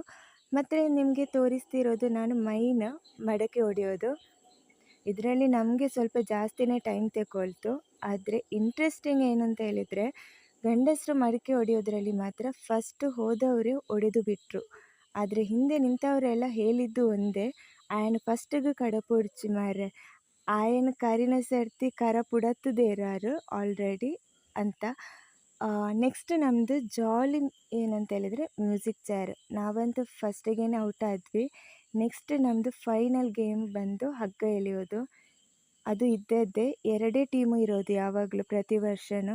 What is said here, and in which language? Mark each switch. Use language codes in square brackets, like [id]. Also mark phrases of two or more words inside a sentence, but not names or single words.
[kn] ಮತ್ತು ನಿಮಗೆ ತೋರಿಸ್ತಿರೋದು ನಾನು ಮೈನ್ ಮಡಕೆ ಹೊಡೆಯೋದು. ಇದರಲ್ಲಿ ನಮಗೆ ಸ್ವಲ್ಪ ಜಾಸ್ತಿನೇ ಟೈಮ್ ತಗೊಳ್ತು. ಆದರೆ ಇಂಟ್ರೆಸ್ಟಿಂಗ್ ಏನು ಅಂತ ಹೇಳಿದರೆ, ಗಂಡಸರು ಮಡಕೆ ಹೊಡೆಯೋದ್ರಲ್ಲಿ ಮಾತ್ರ ಫಸ್ಟ್ ಹೋದವರೇ ಹೊಡೆದು ಬಿಟ್ಟರು. ಆದರೆ ಹಿಂದೆ ನಿಂತವರೆಲ್ಲ ಹೇಳಿದ್ದು ಒಂದೇ, ఆయన ఫస్ట్‌గా కడపొడిచి ಮಾರ್ರೆ, ఆయన ಕರಿನ ಸರ್ತಿ ಕರ ಪುಡತ್ತದೇರಾರು ಆಲ್ರೆಡಿ ಅಂತ. ನೆಕ್ಸ್ಟ್ ನಮ್ಮದು ಜಾಲಿ ಏನಂತ ಹೇಳಿದರೆ [en] music chair. [kn] ನಾವಂತೂ ಫಸ್ಟಿಗೆ ಔಟ್ ಆದ್ವಿ. ನೆಕ್ಸ್ಟ್ ನಮ್ಮದು [en] final game [kn] ಬಂದು ಹಗ್ಗ ಎಳೆಯೋದು. ಅದು ಇದ್ದದ್ದೇ, ಎರಡೇ ಟೀಮು ಇರೋದು ಯಾವಾಗಲೂ ಪ್ರತಿ ವರ್ಷವೂ.